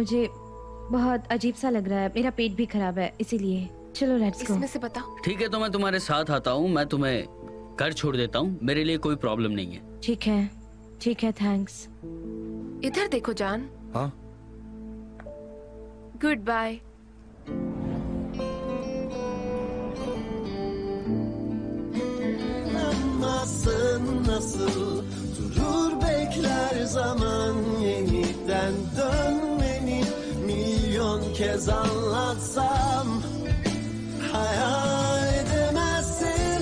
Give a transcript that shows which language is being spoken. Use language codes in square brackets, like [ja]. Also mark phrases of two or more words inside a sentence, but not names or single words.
[hi] मुझे बहुत अजीब सा लग रहा है, मेरा पेट भी खराब है, इसीलिए चलो [en] let's go. [hi] इसमें से बताओ। ठीक है, तो मैं तुम्हारे साथ आता हूँ। मैं तुम्हें घर छोड़ देता हूँ, मेरे लिए कोई प्रॉब्लम नहीं है। ठीक है, थैंक्स। इधर देखो जान। हाँ। [en] good bye. [tr] Nasıl durur bekler zaman yeniden dönmeni milyon kez anlatsam hayal edemezsin.